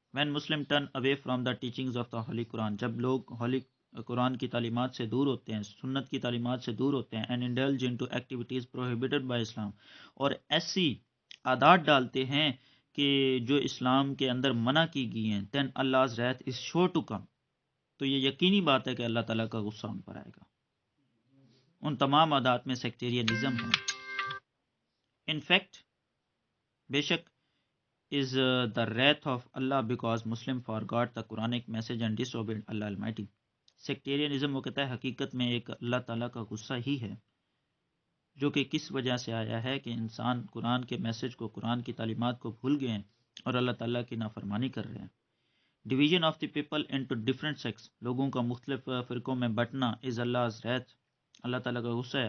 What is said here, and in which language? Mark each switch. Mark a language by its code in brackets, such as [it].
[en] when Muslim turn away from the teachings of the holy Quran, [ur] جب لوگ ہولی قرآن کی تعلیمات سے دور ہوتے ہیں، سنت کی تعلیمات سے دور ہوتے ہیں، [en] and indulge into activities prohibited by Islam, [ur] اور ایسی عادات ڈالتے ہیں کہ جو اسلام کے اندر منع کی گئی ہیں، [en] دین Allah's wrath is sure to come، [ur] تو یہ یقینی بات ہے کہ اللہ تعالیٰ کا غصہ ان پر آئے گا. ان تمام عادات میں سیکٹیرینزم ہے. [en] in fact [ur] بے شک [en] is the wrath of Allah because Muslim forgot the Quranic message and disobeyed Allah Almighty. [ur] Sectarianism وہ کہتا ہے حقیقت میں ایک اللہ تعالیٰ کا غصہ ہی ہے، جو کہ کس وجہ سے آیا ہے کہ انسان قرآن کے میسج کو، قرآن کی تعلیمات کو بھول گئے ہیں اور اللہ تعالیٰ کی نافرمانی کر رہے ہیں. [en] division of the people into different sects, [ur] لوگوں کا مختلف فرقوں میں بٹنا [en] is Allah's wrath، [ur] اللہ تعالیٰ کا غصہ ہے.